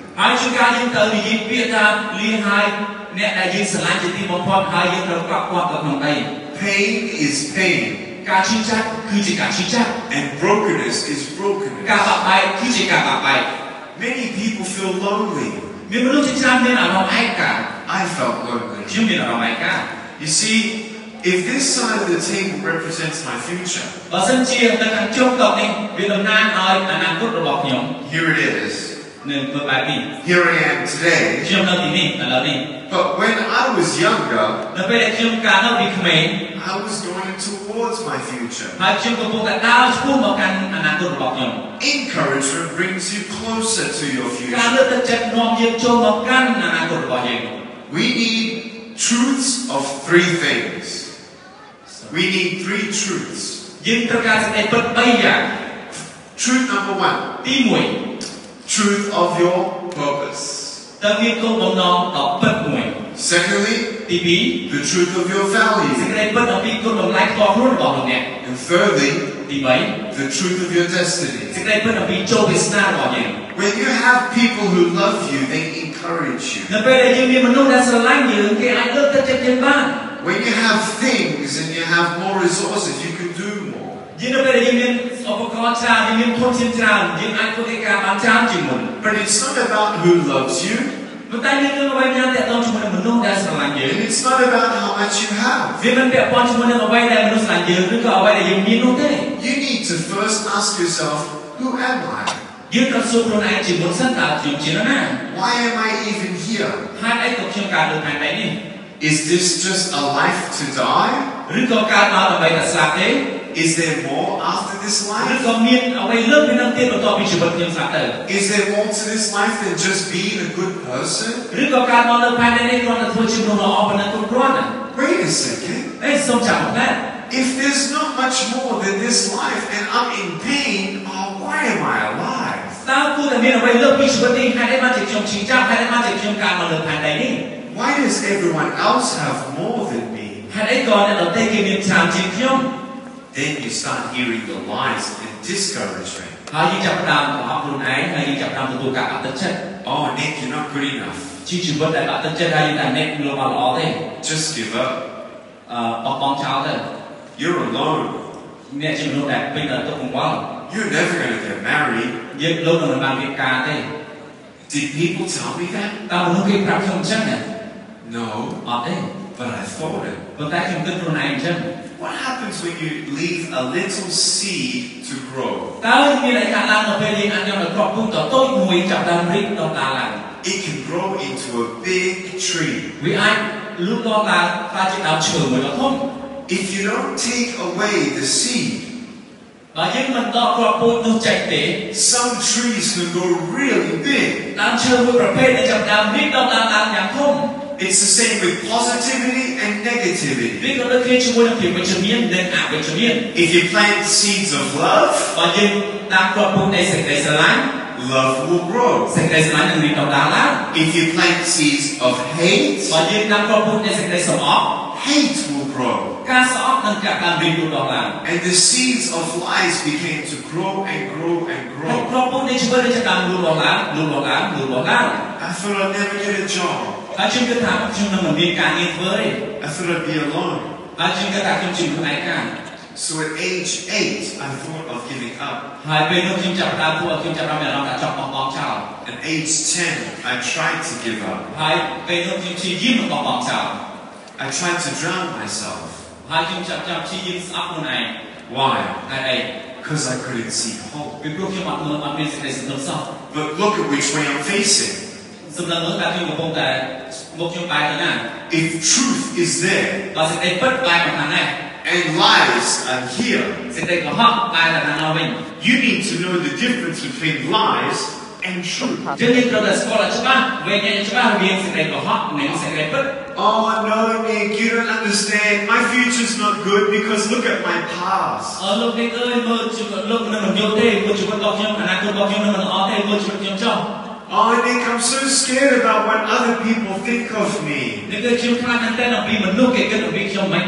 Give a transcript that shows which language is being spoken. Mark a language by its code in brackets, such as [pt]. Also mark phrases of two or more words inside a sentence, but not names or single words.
[en] Pain is pain. And brokenness is brokenness. Many people feel lonely. [km] មានមនុស្សជាច្រើនមានអារម្មណ៍ឯកា [en] I felt lonely. [km] ខ្ញុំមានអារម្មណ៍ឯកា [en] You see, if this side of the table represents my future, [km] បើសិនជានៅខាងជុំតុនេះវាតំណាងឲ្យអនាគតរបស់ខ្ញុំ [en] here it is. [km] នៅធ្វើបែបនេះ [en] Here I am today. [km] ខ្ញុំនៅទីនេះឥឡូវនេះ [en] But when I was younger, [km] នៅពេលដែលខ្ញុំកាលនៅពីក្មេង [en] I was going towards my future. [km] ហើយខ្ញុំកំពុងតែដើរឆ្ពោះមកកាន់អនាគតរបស់ខ្ញុំ [en] Encouragement brings you closer to your [km] ការ [en] future. [km] លើកទឹកចិត្តនាំយើងចូលមកកាន់អនាគតរបស់យើង [en] We need truths of three things. We need three truths. [km] យើងត្រូវការសេចក្តីពិត3យ៉ាង [en] Truth number one, [km] ទី1 [en] truth of your purpose. [km] តើមានគោលបំណងដ៏ពិតមួយ [en] Secondly, [km] ទី2 [en] the truth of your [km] សេច [en] value. [km] ក្តីពិតអំពីគុណតម្លៃផ្ទាល់ខ្លួនរបស់លោកអ្នក [en] And thirdly, [km] ទី3 [en] the truth of your destiny. [km] សេចក្តីពិតអំពីជោគវាសនារបស់យើង [en] When you have people who love you, they encourage you. [km] នៅពេលដែលយើងមានមនុស្សដែលស្រឡាញ់យើងគេអាចលើកទឹកចិត្តយើងបាន [en] When you have things and you have more resources, you can do more. [km] យើងនៅពេលដែលយើងមានឧបករណ៍ច្រើនយើងមានធនធានច្រើនយើងអាចធ្វើកិច្ចការបានច្រើនជាងមុន [en] But it's not about who loves you, [km] ប៉ុន្តែមានរឿងអ្វីများទាក់ទងជាមួយនឹងមនុស្សដែលស្រឡាញ់យើង [en] and it's not about how much you have. [km] វាមិនពាក់ព័ន្ធជាមួយនឹងអ្វីដែលមនុស្សស្រឡាញ់យើងឬក៏អ្វីដែលយើងមាននោះទេ [en] You need to first ask yourself, who am I? [km] យើងត្រូវសួរខ្លួនឯងជាមុនសិនតើខ្ញុំជានរណា [en] Why am I even here? [km] ហើយអីក៏ខ្ញុំកើតលើផែនដីនេះ [en] Is this just a life to die? [km] ឬក៏កើតមកដើម្បីតែស្លាប់ទេ [en] Is there more after this [km] ឬ [en] life? [km] ក៏មានអ្វីលើសពីនឹងទៀតបន្ទាប់ពីជីវិតខ្ញុំស្លាប់ទៅ [en] Is there more to this life than just being a good person? [km] ឬក៏កើតមកលើផែនដីនេះគ្រាន់តែធ្វើជាមនុស្សល្អប៉ុណ្ណឹងគ្រប់គ្រាន់ណា [en] Wait a second. [km] អេសូមចាំមកណា [en] If there's not much more than this life and I'm in pain, why am I alive? [km] តើគួរតែមានអ្វីលើសពីជីវិតនេះហេតុអីបានជាខ្ញុំឈឺចាប់ហេតុអីបានជាខ្ញុំកើតមកលើផែនដីនេះ [en] Why does everyone else have more than me? [km] ហេតុអីក៏អ្នកដទៃគេមានច្រើនជាងខ្ញុំ [en] Then you start hearing the lies and discouragement. [km] ហើយយើងចាប់ផ្ដើមបង្ហោះខ្លួនឯងហើយយើងចាប់ផ្ដើមទទួលការអត់ទឹកចិត្ត [en] Oh, Nick, you're not good enough. [km] ជីវិតដែលអត់ទឹកចិត្តហើយយើងតែអ្នកលោកអត់ល្អទេ [en] Just give up. [km] បោះបង់ចោលទៅ [en] You're alone. [km] អ្នកជាមនុស្សដែលពេញដោយទុក្ខកង្វល់ [en] You're never going to get married. [km] យើងលោកនឹងមិនបានរៀបការទេ [en] Did people tell me that? [km] តើមនុស្សគេប្រាប់ខ្ញុំអញ្ចឹងណា [en] No, [km] អត់ទេ [en] but I thought it. [km] ប៉ុន្តែខ្ញុំគិតខ្លួនឯងអញ្ចឹង [en] What happens when you leave a little seed to grow? [km] តើមានអីកើតឡើងនៅពេលយើងអាចយកនៅគ្រាប់ពូជតូចមួយចាប់ដើមរីកដុះដាលឡើង [en] It can grow into a big tree. [km] វាអាចលូតលាស់ឡើងក្លាយជាដើមឈើមួយដ៏ធំ [en] If you don't take away the seed, [km] បើយើងមិនដកគ្រាប់ពូជនោះចេញទេ [en] some trees can go really big. [km] ដើមឈើមួយប្រភេទដែលចាប់ដើមរីកដុះដាលឡើងយ៉ាងធំ [en] It's the same with positivity and negativity. [km] វាក៏ដូចគ្នាជាមួយនឹងភាពវិជ្ជមាននិងអវិជ្ជមាន [en] If you plant seeds of love, [km] បើយើងដាក់គ្រាប់ពូជនៃសេចក្តីស្រឡាញ់ [en] love will grow. [km] សេចក្តីស្រឡាញ់នឹងរីកដុះដាលឡើង [en] If you plant seeds of hate, [km] បើយើងដាក់គ្រាប់ពូជនៃសេចក្តីសំអប់ [en] hate will grow. [km] ការស្អប់នឹងកាត់ឡើងរីកដុះឡើង [en] And the seeds of lies began to grow and grow and [km] ហើយ [en] grow. [km] គ្រាប់ពូជនៃជីវិតនឹងចាប់ដើមលូតលាស់ឡើងលូតលាស់ឡើងលូតលាស់ឡើង [en] I thought I'd never get a job. [km] ហើយខ្ញុំគិតថាខ្ញុំនឹងមិនមានការងារធ្វើទេ [en] I thought I'd be alone. [km] ហើយខ្ញុំគិតថាខ្ញុំជាមនុស្សឯកា [en] So at age 8, I thought of giving up. [km] ហើយពេលនោះខ្ញុំចាប់ផ្ដើមធ្វើឲ្យខ្ញុំចាប់ផ្ដើមមានអារម្មណ៍ថាចង់បោះបង់ចោល [en] At age 10, I tried to give up. [km] ហើយពេលនោះខ្ញុំព្យាយាមមិនបោះបង់ចោល [en] I tried to drown myself. [km] ហើយខ្ញុំចាប់ព្យាយាមស្អប់ខ្លួនឯង [en] Why? [km] ហេតុអី [en] Because I couldn't see hope. [km] ពីព្រោះខ្ញុំអត់មានសេចក្តីសង្ឃឹមសោះ [en] But look at which way I'm facing. [km] សម្លឹងមើលថាខ្ញុំកំពុងតែមុខខ្ញុំបែរទៅណា [en] If truth is there [km] បើសេចក្តីពិតបែរមកខាងណា [en] and lies are here, [km] សេចក្តីកុហកបែរទៅខាងណាវិញ [en] you need to know the difference between lies and truth. [km] យើងត្រូវតែស្គាល់ឲ្យច្បាស់វែងច្បាស់រវាងសេចក្តីកុហកនិងសេចក្តីពិត [en] Oh no, Nick, you don't understand. My future's not good because look at my past. [km] លោកនេះអើយមើលជីវិតលោកនឹងមិនយល់ទេមើលជីវិតរបស់ខ្ញុំអនាគតរបស់ខ្ញុំនឹងមិនល្អទេមើលជីវិតខ្ញុំចុះ [en] Oh, Nick, I'm so scared about what other people think of me. [km] នេះគឺខ្ញុំខ្លាចមែនតើអំពីមនុស្សគេគិតអំពីខ្ញុំមិន